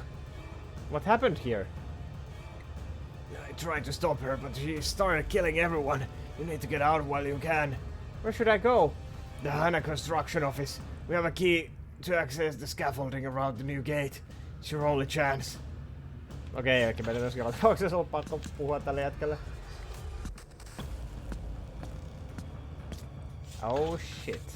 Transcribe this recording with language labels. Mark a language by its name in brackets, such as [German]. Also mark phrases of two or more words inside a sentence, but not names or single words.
[English] What happened here? I tried to stop her, but she started killing everyone. You need to get out while you can. Where should I go? The Hana construction office. We have a key to access the scaffolding around the new gate. It's your only chance. [Finnish] Okei, eli meidän olisi joka tapauksessa ollut pakko puhua tälle jätkälle. [English] Oh shit.